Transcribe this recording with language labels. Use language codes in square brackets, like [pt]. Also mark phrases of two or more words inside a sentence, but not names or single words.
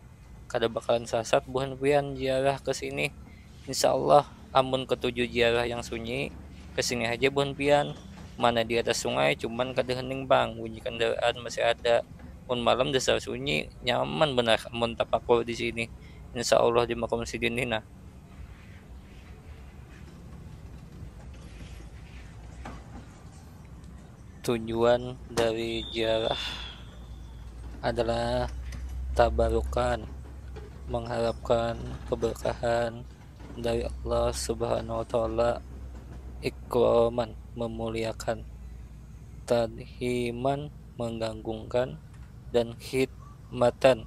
[bjn] Kada bakalan sasat buhan pian ziarah ke sini. [ar] إن شاء الله [bjn] amun ketujuh ziarah yang sunyi kesini aja buhan pian. Mana di atas sungai cuman kada hening bang, bunyi kendaraan masih ada. Mun malam dasar sunyi nyaman benar amun tapakur di sini. [ar] إن شاء الله [bjn] di makam sidin ini nah. [id] Tujuan dari ziarah adalah tabarukan, mengharapkan keberkahan dari [ar] الله سبحانه وتعالى, [id] ikraman memuliakan, tadhiman menggagungkan, dan khidmatan.